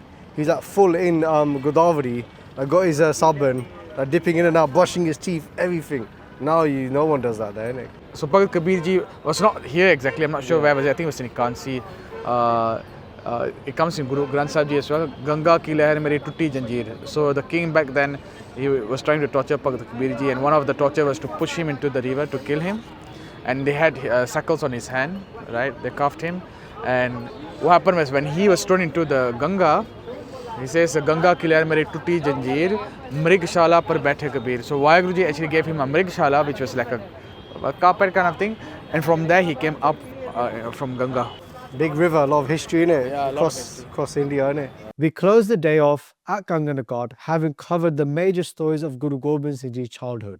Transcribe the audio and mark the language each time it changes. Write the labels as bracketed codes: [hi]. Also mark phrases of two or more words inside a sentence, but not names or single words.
[en] He's like full in Godavari, like got his sabban, like dipping in and out, brushing his teeth, everything. Now no one does that there, innit? So Bhagat Kabir Ji was not here exactly. I'm not sure where was it. I think it was in Kansi. It comes in Guru Granth Sahib Ji as well. [hi] गंगा की लहर मेरे टूटी जंजीर. [en] So the king back then, he was trying to torture Bhagat Kabir Ji, and one of the torture was to push him into the river to kill him. And they had shackles on his hand, right? They cuffed him. And what happened was when he was thrown into the Ganga, he says, [hi] गंगा की लहर मेरे टूटी जंजीर, मृगशाला पर बैठे कबीर. [en] So Vaheguru Ji actually gave him a mrigshala, which was like a carpet kind of thing. And from there he came up from Ganga. Big river, a lot of history in it, Yeah, across India, in it. We closed the day off at Kangan Ghat, having covered the major stories of Guru Gobind Singh Ji's childhood.